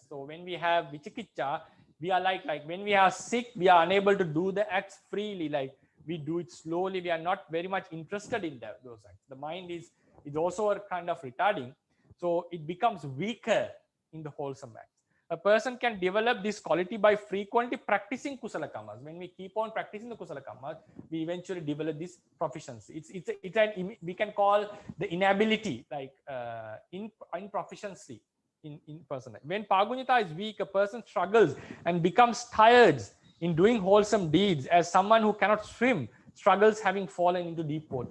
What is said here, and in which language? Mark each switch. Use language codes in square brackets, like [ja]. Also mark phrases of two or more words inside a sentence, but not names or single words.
[en] So when we have vichikicha, we are like when we are sick, we are unable to do the acts freely, like we do it slowly. We are not very much interested in those acts. The mind is also a kind of retarding. So it becomes weaker in the wholesome acts. A person can develop this quality by frequently practicing [pi] kusala kammas. [en] When we keep on practicing the [pi] kusala kammas, [en] we eventually develop this proficiency. We can call the inability, like in proficiency in person. When pagunyata is weak, a person struggles and becomes tired in doing wholesome deeds, as someone who cannot swim struggles having fallen into deep water.